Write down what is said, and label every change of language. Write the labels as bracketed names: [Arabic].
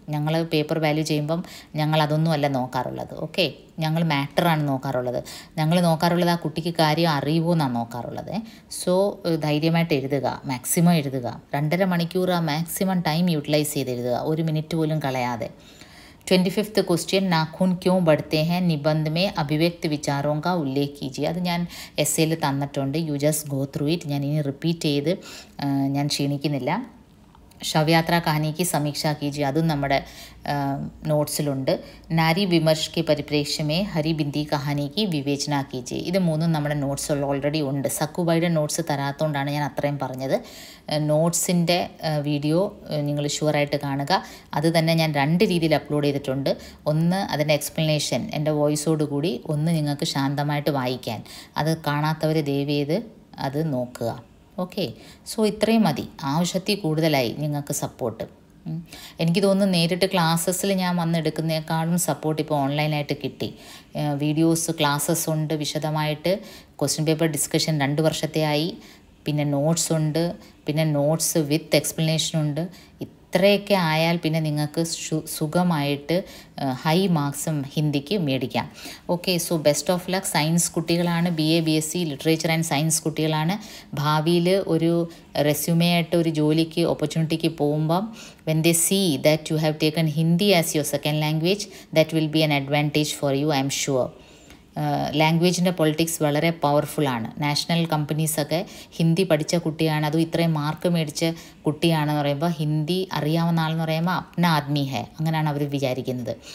[Malayalam] ഞങ്ങൾ paper value ചെയ്യുമ്പം ഞങ്ങൾ അതൊന്നും അല്ല നോക്കാറുള്ളത്. ഓക്കെ, ഞങ്ങൾ മാറ്ററാണ് നോക്കാറുള്ളത്. ഞങ്ങൾ നോക്കാറുള്ളത് ആ കുട്ടിക്ക് കാര്യം അറിയുമോ എന്നാണ് നോക്കാറുള്ളത്. സോ ധൈര്യമായിട്ട് എഴുതുക, മാക്സിമം എഴുതുക. 2.5 മണിക്കൂർ ആ മാക്സിമം ടൈം യൂട്ടിലൈസ് ചെയ്ത് എഴുതുക, 1 മിനിറ്റ് പോലും കളയാതെ. [Hindi] 25th क्वेश्चन, नाखून क्यों बढ़ते हैं, निबंध में अभिव्यक्त विचारों का उल्लेख कीजिए. [Malayalam] അത് ഞാൻ എസ്സേയിൽ തന്നിട്ടുണ്ട്. [English] You just go through it. [Malayalam] ഞാൻ ഇനി റിപ്പീറ്റ് ചെയ്ത് ഞാൻ ക്ഷീണിക്കുന്നില്ല. [Hindi] शव यात्रा कहानी की समीक्षा कीजिए, [Malayalam] അതും നമ്മുടെ നോട്ട്സിലുണ്ട്. [Hindi] നാരി വിമർശ് के परिप्रेक्ष्य में हरी बिंदी कहानी की विवेचना कीजिए. [Malayalam] ഇത് മൂന്നും നമ്മുടെ നോട്ട്സിൽ ഓൾറെഡി ഉണ്ട്. സക്കുബായുടെ നോട്ട്സ് തരാത്തതുകൊണ്ടാണ് ഞാൻ അത്രയും പറഞ്ഞത്. നോട്ട്സിൻ്റെ വീഡിയോ നിങ്ങൾ ഷുവറായിട്ട് കാണുക. അത് തന്നെ ഞാൻ 2 രീതിയിൽ അപ്ലോഡ് ചെയ്തിട്ടുണ്ട്. ഒന്ന് അതിൻ്റെ എക്സ്പ്ലനേഷൻ എൻ്റെ വോയിസോട് കൂടി, ഒന്ന് നിങ്ങൾക്ക് ശാന്തമായിട്ട് വായിക്കാൻ. അത് കാണാത്തവർ ദയവ് ചെയ്ത് അത് നോക്കുക. ഓക്കെ, സോ ഇത്രയും മതി. ആവശ്യത്തിൽ കൂടുതലായി നിങ്ങൾക്ക് സപ്പോർട്ട്. എനിക്ക് തോന്നുന്നു നേരിട്ട് ക്ലാസ്സസിൽ ഞാൻ വന്നെടുക്കുന്നതിനേക്കാളും സപ്പോർട്ട് ഇപ്പോൾ ഓൺലൈനായിട്ട് കിട്ടി. വീഡിയോസ് ക്ലാസ്സസ് ഉണ്ട്, വിശദമായിട്ട് ക്വസ്റ്റ്യൻ പേപ്പർ ഡിസ്കഷൻ 2 വർഷത്തെ ആയി. പിന്നെ നോട്ട്സ് ഉണ്ട്, പിന്നെ നോട്ട്സ് വിത്ത് എക്സ്പ്ലനേഷൻ ഉണ്ട്. ഇത്രയൊക്കെ ആയാൽ പിന്നെ നിങ്ങൾക്ക് സുഖമായിട്ട് ഹൈ മാർക്സും ഹിന്ദിക്ക് മേടിക്കാം. Okay, so best of luck. Science കുട്ടികളാണ്, BA BSc literature and science കുട്ടികളാണ്. ഭാവിയിൽ ഒരു റെസ്യൂമേ ആയിട്ട് ഒരു ജോലിക്ക് ഓപ്പർച്യൂണിറ്റിക്ക് പോകുമ്പം [English] when they see that you have taken Hindi as your second language, that will be an advantage for you, I am sure. [Malayalam] ലാംഗ്വേജിൻ്റെ politics വളരെ പവർഫുള്ളാണ്. National കമ്പനീസൊക്കെ Hindi പഠിച്ച കുട്ടിയാണ്, അതും ഇത്രയും മാർക്ക് മേടിച്ച കുട്ടിയാണെന്ന് പറയുമ്പോൾ ഹിന്ദി അറിയാവുന്ന ആളെന്ന് പറയുമ്പോൾ [Hindi] അപ്ന ആദ്മി ഹെ, [Malayalam] അങ്ങനെയാണ് അവർ വിചാരിക്കുന്നത്.